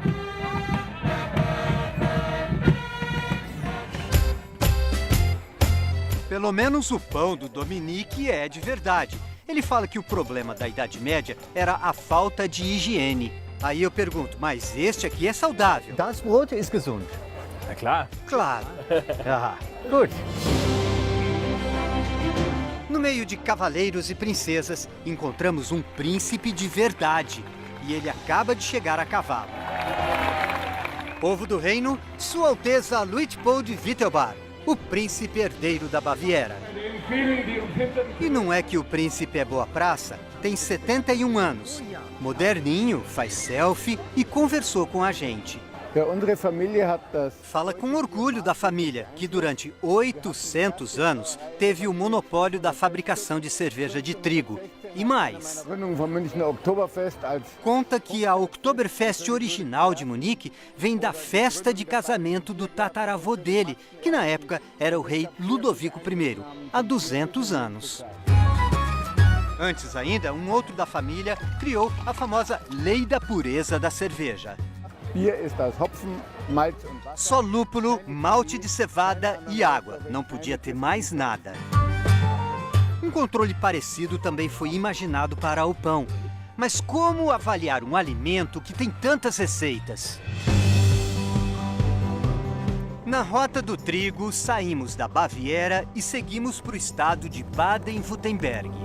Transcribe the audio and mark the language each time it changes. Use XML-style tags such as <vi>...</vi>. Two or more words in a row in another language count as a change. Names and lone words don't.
<pt>Pelo menos o pão do Dominique é de verdade. Ele fala que o problema da Idade Média era a falta de higiene. Aí eu pergunto, mas este aqui é saudável?</pt> <de>Das Brot ist gesund. Na klar.</de> <pt>Claro.</pt> <de>Ah, gut.</de> <pt>No meio de cavaleiros e princesas, encontramos um príncipe de verdade. E ele acaba de chegar a cavalo. Povo do reino, Sua Alteza Luitpold Wittelbar, o príncipe herdeiro da Baviera. E não é que o príncipe é boa praça? Tem 71 anos. Moderninho, faz selfie e conversou com a gente.</pt> <de>Ja, unsere Familie hat das.</de> <pt>Fala com orgulho da família, que durante 800 anos teve o monopólio da fabricação de cerveja de trigo. E mais,</pt> <de>Gründung vom Münchner Oktoberfest als</de> <pt>conta que a Oktoberfest original de Munique vem da festa de casamento do tataravô dele, que na época era o rei Ludovico I, há 200 anos. Antes ainda, um outro da família criou a famosa Lei da Pureza da Cerveja.</pt> <de>Bier ist das Hopfen, Malz und Wasser.</de> <pt>Só lúpulo, malte de cevada e água. Não podia ter mais nada. Um controle parecido também foi imaginado para o pão. Mas como avaliar um alimento que tem tantas receitas? Na Rota do Trigo, saímos da Baviera e seguimos para o estado de Baden-Württemberg.</pt>